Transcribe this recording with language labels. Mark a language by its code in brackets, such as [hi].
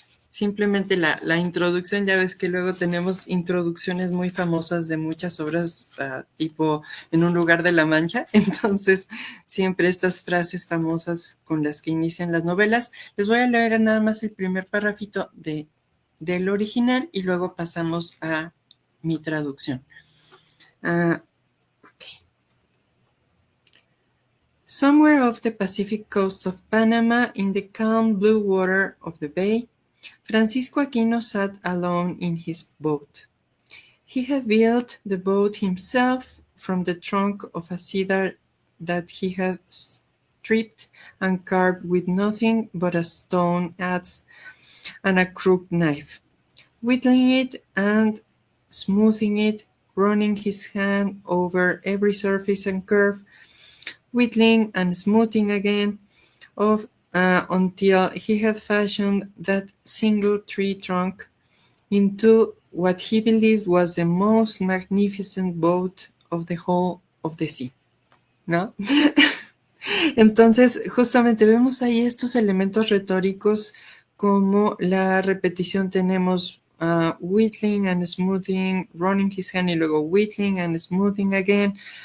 [es] Simplemente la introducción, ya ves que luego tenemos introducciones muy famosas de muchas obras, tipo En un lugar de la Mancha. Entonces, siempre estas frases famosas con las que inician las novelas. Les voy a leer nada más el primer párrafito del original y luego pasamos a mi traducción. [en] Okay. Somewhere off the Pacific coast of Panama, in the calm blue water of the bay, Francisco Aquino sat alone in his boat. He had built the boat himself from the trunk of a cedar that he had stripped and carved with nothing but a stone adze and a crooked knife, whittling it and smoothing it, running his hand over every surface and curve, whittling and smoothing again, until he had fashioned that single tree trunk into what he believed was the most magnificent boat of the whole of the sea, ¿no? [es] Entonces, justamente vemos ahí estos elementos retóricos como la repetición. Tenemos [en] whittling and smoothing, running his hand [es] y luego [en] whittling and smoothing again.